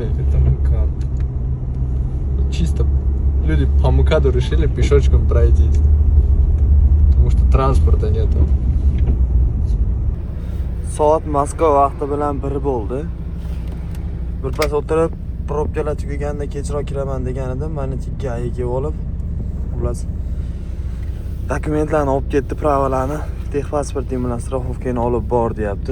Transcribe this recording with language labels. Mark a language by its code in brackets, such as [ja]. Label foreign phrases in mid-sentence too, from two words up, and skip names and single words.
[ru] Это МКАД. Чисто люди по МКАДу решили пешочком пройтись. Потому что транспорта нету. [uz] Soat Moskva vaqti bilan 1 bo'ldi. Birpas o'tirib, probkalar tugaganda kechroq kiraman degan edim. Mana tikkaga olib, xullas dokumentlarni olib ketdi, pravalarni. Texpasporting bilan страховкani olib bor deyapti.